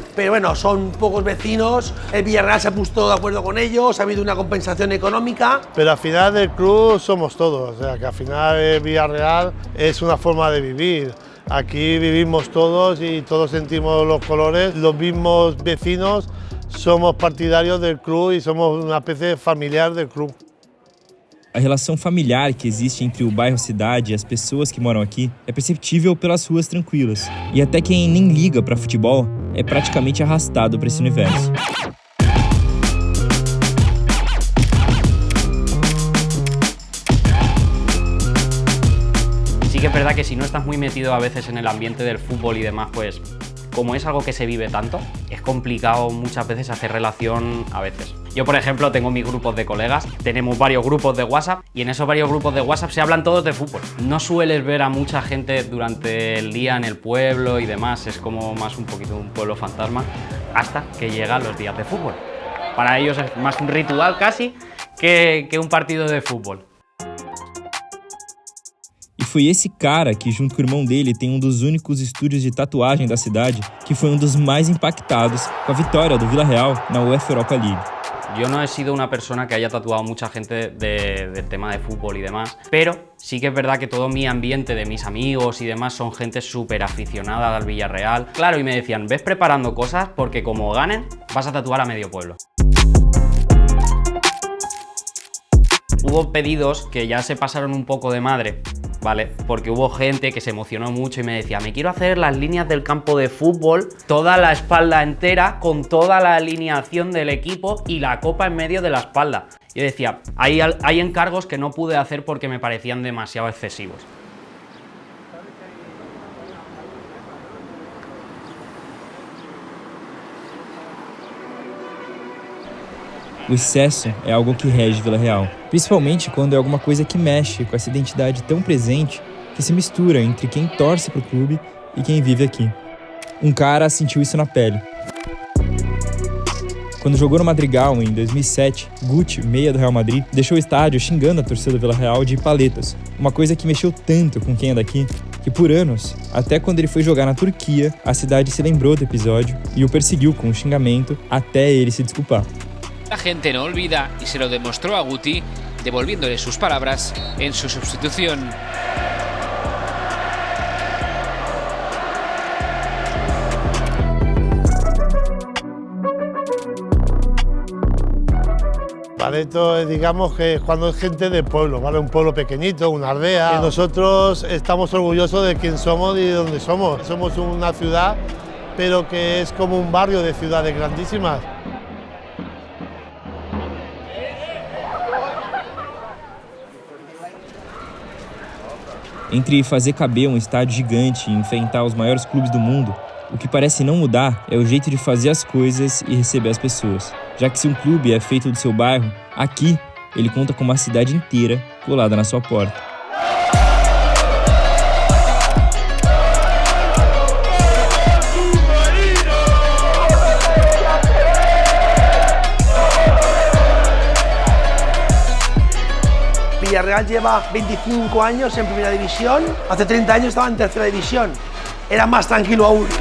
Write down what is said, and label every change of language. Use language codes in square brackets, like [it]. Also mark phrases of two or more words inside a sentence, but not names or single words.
[es] Pero bueno, son pocos vecinos, el Villarreal se ha puesto de acuerdo con ellos, ha habido una compensación económica. Pero al final del club somos todos, o sea que al final el Villarreal es una forma de vivir. Aquí vivimos todos y todos sentimos los colores, los mismos vecinos. Somos partidarios del club [pt] e somos uma espécie familiar do clube. A relação familiar que existe entre o bairro Cidade e as pessoas que moram aqui é perceptível pelas ruas tranquilas. E até quem nem liga para futebol é praticamente arrastado para esse universo. [es] Sí que es verdad que si no estás muy metido a veces en el ambiente del fútbol y demás, pues como es algo que se vive tanto, es complicado muchas veces hacer relación a veces. Yo, por ejemplo, tengo mis grupos de colegas, tenemos varios grupos de WhatsApp y en esos varios grupos de WhatsApp se hablan todos de fútbol. No sueles ver a mucha gente durante el día en el pueblo y demás, es como más un poquito un pueblo fantasma hasta que llegan los días de fútbol. Para ellos es más un ritual casi que un partido de fútbol. [pt] E foi esse cara que, junto com o irmão dele, tem um dos únicos estúdios de tatuagem da cidade, que foi um dos mais impactados com a vitória do Vila Real na UEFA Europa League. [es] Yo no he sido una persona que haya tatuado mucha gente del tema de fútbol y demás, pero sí que es verdad que todo mi ambiente de mis amigos y demás son gente súper aficionada al Villarreal. Claro, y me decían, ves preparando cosas porque como ganen vas a tatuar a medio pueblo. Hubo pedidos que ya se pasaron un poco de madre ¿vale? Porque hubo gente que se emocionó mucho y me decía, me quiero hacer las líneas del campo de fútbol, toda la espalda entera, con toda la alineación del equipo y la copa en medio de la espalda. Yo decía, hay encargos que no pude hacer porque me parecían demasiado excesivos. [pt] O excesso é algo que rege Vila Real, principalmente quando é alguma coisa que mexe com essa identidade tão presente que se mistura entre quem torce pro clube e quem vive aqui. Um cara sentiu isso na pele. Quando jogou no Madrigal em 2007, Guti, meia do Real Madrid, deixou o estádio xingando a torcida do Vila Real de paletas, uma coisa que mexeu tanto com quem é daqui, que por anos, até quando ele foi jogar na Turquia, a cidade se lembrou do episódio e o perseguiu com o xingamento até ele se desculpar. [es] La gente no olvida y se lo demostró a Guti, devolviéndole sus palabras en su sustitución. Paleto, digamos que cuando es gente de pueblo, ¿vale? Un pueblo pequeñito, una aldea. Y nosotros estamos orgullosos de quién somos y de dónde somos. Somos una ciudad, pero que es como un barrio de ciudades grandísimas. [pt] Entre fazer caber um estádio gigante e enfrentar os maiores clubes do mundo, o que parece não mudar é o jeito de fazer as coisas e receber as pessoas. Já que se um clube é feito do seu bairro, aqui ele conta com uma cidade inteira colada na sua porta. [es] Villarreal lleva 25 años en primera división, hace 30 años estaba en tercera división, era más tranquilo aún.